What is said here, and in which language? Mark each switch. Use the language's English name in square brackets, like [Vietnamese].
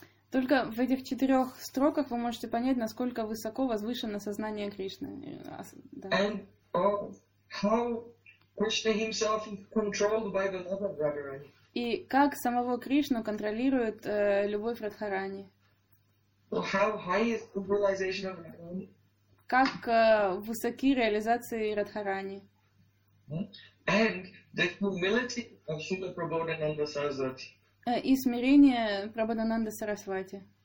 [Russian] Только в этих четырех строках вы можете понять, насколько высоко возвышено сознание Кришны. Да. [English] And how Krishna himself is controlled by the love of Radharani. [Russian] И как самого Кришну контролирует любовь Радхарани. [English] So how high is the realization of Radharani? [Russian] Как высоки реализации Радхарани. [English] And the humility of Srila Prabodhananda Sarasvati. [Russian] И смирение Прабхупады Сарасвати.